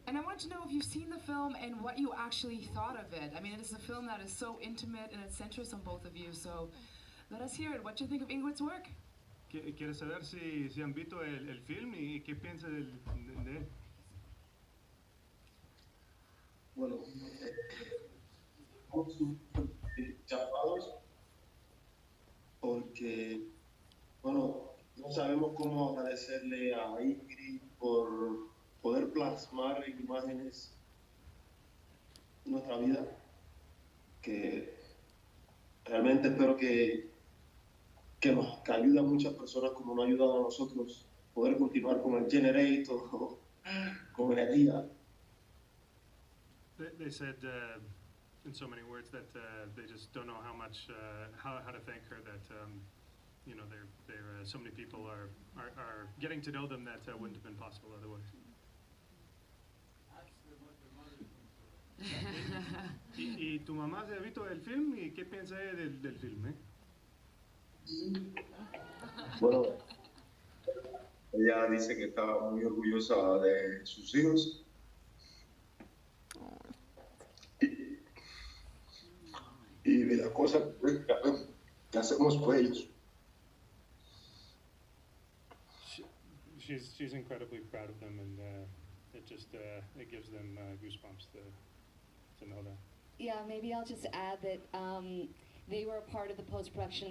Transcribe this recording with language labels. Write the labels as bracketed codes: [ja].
[en] And I want to know if you've seen the film and what you actually thought of it. I mean, it is a film that is so intimate and it centers on both of you, so let us hear it. What do you think of Ingrid's work? [es] Quiero saber si han visto el film y qué piensa de él. Bueno, estamos súper chapados porque, bueno, no sabemos cómo agradecerle a Ingrid por poder plasmar en imágenes nuestra vida, que realmente espero que ayude a muchas personas como nos ha ayudado a nosotros poder continuar con el Generator, con energía. [en] They said in so many words that they just don't know how much, how to thank her, that you know, so many people are getting to know them that wouldn't have been possible otherwise. [es] ¿Y tu mamá se ha visto el film y qué piensa del film? Bueno, ella dice que está muy orgullosa de sus hijos. Y de las cosas que hacemos por ellos. [en] She's incredibly proud of them, and it just it gives them goosebumps to know that. Yeah, maybe I'll just add that they were a part of the post-production.